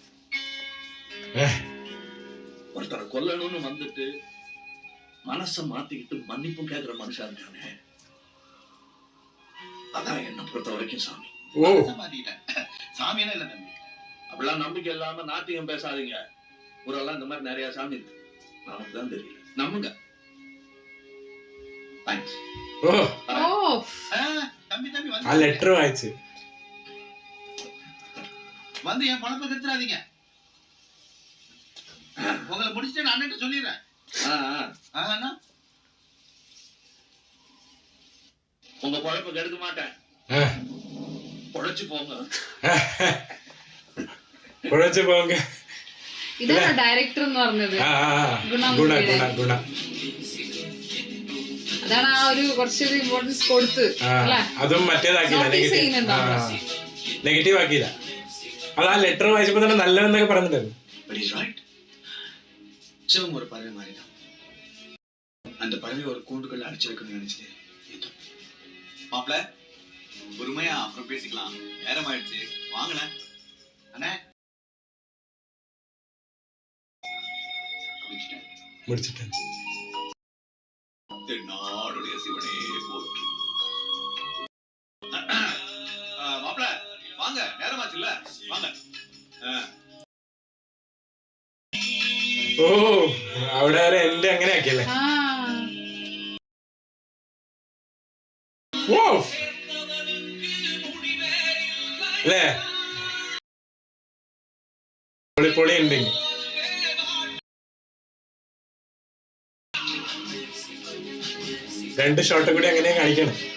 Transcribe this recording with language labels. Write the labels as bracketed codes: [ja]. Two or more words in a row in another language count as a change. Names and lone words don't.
[ta] ஒருத்தரை கொல்லணும்னு வந்துட்டு மனச மாத்திக்கிட்டு மன்னிப்பும் கேட்கிற மனுஷன் இருக்கானே, அதான் என்ன பொறுத்த வரைக்கும் சாமி. சாமியெல்லாம் இல்ல தம்பி. அப்படிலாம் நம்பிக்கை இல்லாம நாட்டியம் பேசாதீங்க. ஊரெல்லாம் இந்த மாதிரி நிறைய சாமி இருக்கு, நமக்கு தான் தெரியல. நம்புங்க. தேங்க்ஸ். தம்பி தம்பி [ml] ആ ലെറ്റർ വായിച്ച് [ta] வந்து என் பணத்தை கெடுத்துறாதீங்க. உங்களை முடிச்சுட்டு நான் அண்ணன் சொல்லிடுறேன். உங்க குழப்ப கெடுக்க மாட்டேன், உழைச்சு போங்க. உழைச்சு போங்க. [ml] ഇതാണ് ഡയറക്ടർ എന്ന് പറഞ്ഞത്. ഗുണ ഗുണ ഗുണ. അതാണ് ആ ഒരു കുറച്ചൊരു ഇമ്പോർട്ടൻസ് കൊടുത്ത് അതും മറ്റേതാക്കിയില്ല, നെഗറ്റീവ് ആക്കിയില്ല. അത് ആ ലെറ്റർ വായിച്ചപ്പോ തന്നെ നല്ലതെന്നൊക്കെ പറഞ്ഞിട്ടുണ്ടായിരുന്നു. [ta] சிவம் ஒரு பறவை மாதிரி தான். அந்த பறவை ஒரு கூண்டுக்குள்ள அடைச்சு வைக்கணும்னு நினைச்சது. மாப்பிள பொறுமையா அப்புறம் பேசிக்கலாம், நேரம் ஆயிடுச்சு, வாங்கல அண்ணே. முடிச்சிட்டேன். நாடுடைய சிவனே போற்றி. மாப்பிள வாங்க, நேரமாச்சு இல்ல, வாங்க. [ml] ഓ അവിടെ വരെ എന്റെ അങ്ങനെ ആക്കിയല്ലേ. അല്ലേ പൊളി പൊളി ഉണ്ടെങ്കിൽ രണ്ട് ഷോട്ട് കൂടി അങ്ങനെ കാണിക്കണം.